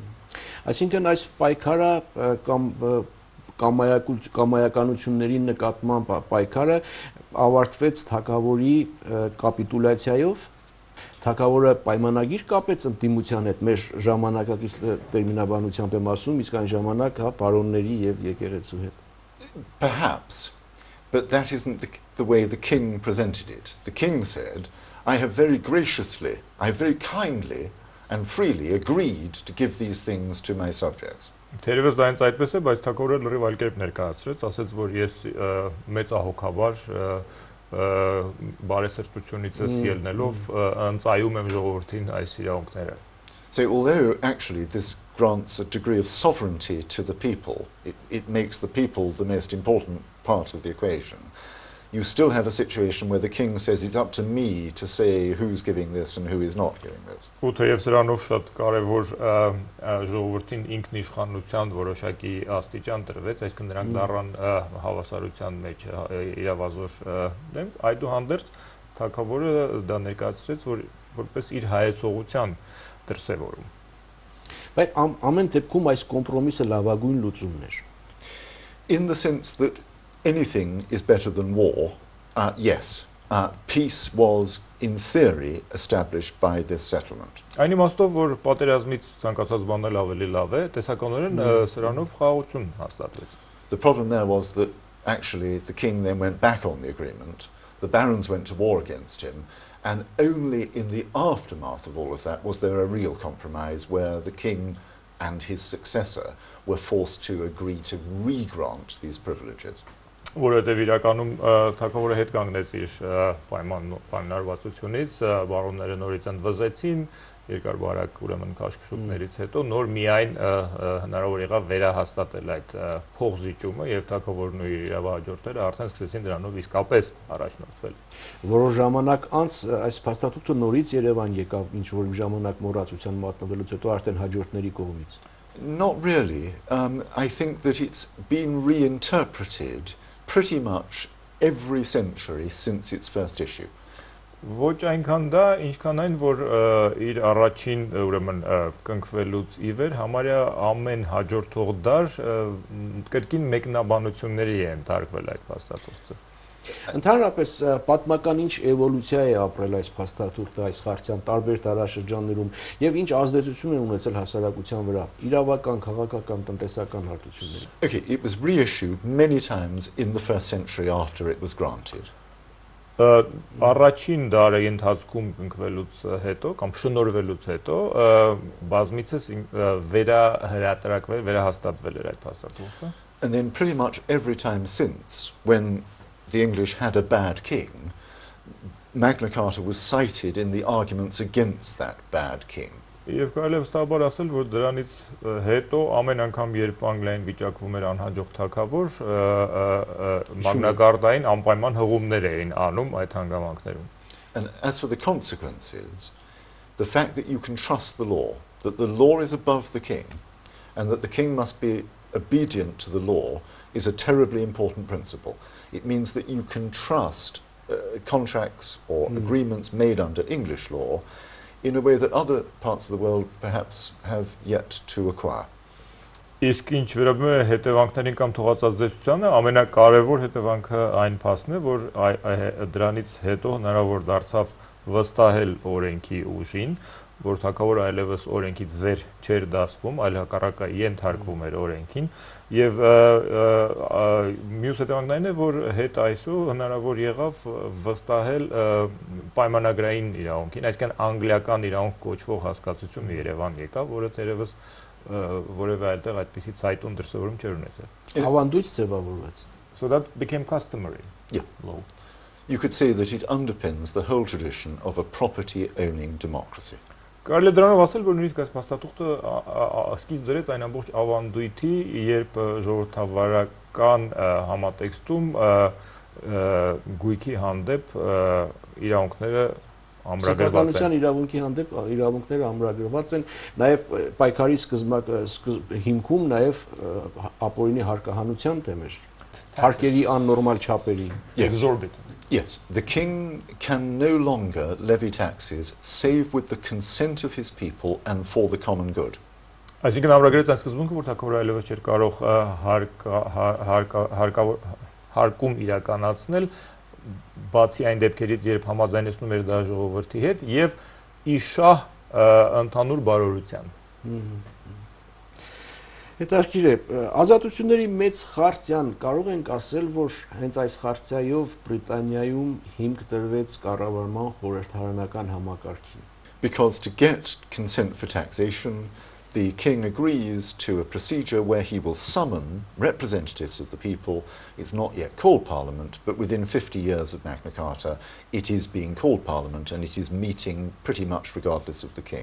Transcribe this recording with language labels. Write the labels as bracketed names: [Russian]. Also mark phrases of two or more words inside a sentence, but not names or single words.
[Armenian] Այսինքն այս պայքարը կամ կամայականությունների նկատմամբ պայքարը ավարտվեց թագավորի կապիտուլյացիայով, թագավորը պայմանագիր կապեց ընդդիմության հետ, մեր ժամանակակից տերմինաբանությամբ եմ ասում, իսկ այն ժամանակ պարոնների եւ եկեղեցու հետ։ [English] Perhaps, but that isn't the way the king presented it. The king said, I have very graciously, I have very kindly and freely agreed to give these things to my subjects. [Armenian] Թերևս դա հենց այդպես է, բայց թագավորը լրիվ այլ կերպ ներկայացրեց, ասաց, որ ես մեծահոգաբար բարեսրտությունից ելնելով ընծայում եմ ժողովրդին այս իրավունքները։ [English] So although actually this grants a degree of sovereignty to the people, it makes the people the most important part of the equation. You still have a situation where the king says it's up to me to say who's giving this and who is not giving this. [Armenian] Ու թեև սրանով շատ կարևոր ժողովրդին ինքնիշխանության որոշակի աստիճան տրվեց, այսինքն նրանք դառան հավասարության մեջ իրավազոր դեմ, այդուհանդերձ թագավորը դա ներկայացրեց, որ որպես իր հայեցողության դրսևորում։ Բայց ամեն դեպքում այս կոմպրոմիսը լավագույն լուծումն էր։ [English] In the sense that anything is better than war, yes. Peace was, in theory, established by this settlement. [Armenian] Այն իմաստով, որ պատերազմից ցանկացած բան ավելի լավ է, տեսականորեն սրանով խաղաղություն հաստատվեց։ [English] The problem there was that actually the king then went back on the agreement. The barons went to war against him, and only in the aftermath of all of that was there a real compromise where the king and his successor were forced to agree to re-grant these privileges. [Armenian] որովհետև իրականում թագավորը հետ կանգնեց իր պայմանավորվածությունից, բարոնները նորից ընդվզեցին, երկար-բարակ ուրեմն քաշքշուկներից հետո նոր միայն հնարավոր եղավ վերահաստատել այդ փողզիջումը եւ թագավորն ու իր իրավահաջորդները արդեն սկսեցին դրանով իսկապես առաջնորդվել։ Որոշ ժամանակ անց այս փաստաթուղթը նորից Երևան եկավ ինչ որ ժամանակ մոռացության մատնվելուց հետո արդեն հաջորդների կողմից։ [English] Not really. I think that it's been reinterpreted pretty much every century since its first issue. [Armenian] Ոչ այնքան դա, ինչքան այն, որ իր առաջին ուրեմն կնքվելուց ի վեր համարյա ամեն հաջորդող դար կրկին մեկնաբանությունների է ընդարկվել այդ փաստաթուղթը։ Ընդհանրապես պատմական ինչ էվոլյուցիա է ապրել այս փաստաթուղթը, այս խարցյան տարբեր տարաշրջաններում եւ ինչ ազդեցություն է ունեցել հասարակության վրա, իրավական, քաղաքական, տնտեսական հարթություններում։ [English] Okay, it was reissued many times in the first century after it was granted. [Armenian] Առաջին դարի ընթացքում կնքվելուց հետո կամ շնորհվելուց հետո բազմիցս վերահրատարակվել, վերահաստատվել էր այդ փաստաթուղթը։ [English] And then pretty much every time since, when the English had a bad king, Magna Carta was cited in the arguments against that bad king. [Armenian] Եվ կարելի է վստահաբար ասել, որ դրանից հետո ամեն անգամ երբ Անգլիային վիճակվում էր անհաջող թագավոր, մագնագարտային անպայման հղումներ էին անում այդ հանգամանքներում։ [English] And as for the consequences, the fact that you can trust the law, that the law is above the king, and that the king must be obedient to the law is a terribly important principle. It means that you can trust contracts or agreements made under English law in a way that other parts of the world perhaps have yet to acquire. [Armenian] Իսկ ինչ վերաբերում է հետևանքներին կամ թողածազդեցությանը, ամենակարևոր հետևանքը այն փաստն է, որ դրանից հետո հնարավոր դարձավ վստահել օրենքի ուժին, որ թագավորը այլևս օրենքից վեր չէր դասվում, այլ հակառակը ենթարկվում էր օրենքին, եւ մյուս հետևանքն այն է, որ հետ այսօր հնարավոր եղավ վստահել պայմանագրային իրավունքին, այսինքն անգլիական իրավունք կոչվող հասկացությունը Երևան եկավ, որը թերևս որևէ այլտեղ այդպիսի ցայտուն դրսևորում չէր ունեցել։ Ավանդույթ ձևավորվեց։ [English] So that became customary. Yeah. Law. You could say that it underpins the whole tradition of a property-owning democracy. [Armenian] Կարելի է դրանով ասել, որ նույնիսկ այս փաստաթուղթը սկիզբ դրեց այն ամբողջ ավանդույթի, երբ ժողովրդավարական համատեքստում գույքի հանդեպ իրավունքները ամրագրված են։ իրավունքի հանդեպ իրավունքները ամրագրված են, նաև պայքարի հիմքում նաև ապօրինի հարկահանության թեմեր, հարկերի աննորմալ չափերի, [English] exorbitant. Yes, the king can no longer levy taxes save with the consent of his people and for the common good. [Armenian] Այսինքն ամրագրեց այն սկզբունքը, որ թագավորը այլևս չէր կարող հարկում իրականացնել, բացի այն դեպքերից, երբ համաձայնեցնում էր դա ժողովրդի հետ եւ իշահ ընդհանուր բարօրության։ Հետաքրքիր է, ազատությունների մեծ խարցյան կարող ենք ասել, որ հենց այս խարցյայով Բրիտանիայում հիմք տրվեց կառավարման խորհրդարանական համակարգին։ [English] Because to get consent for taxation, the king agrees to a procedure where he will summon representatives of the people. It's not yet called Parliament, but within 50 years of Magna Carta, it is being called Parliament and it is meeting pretty much regardless of the king.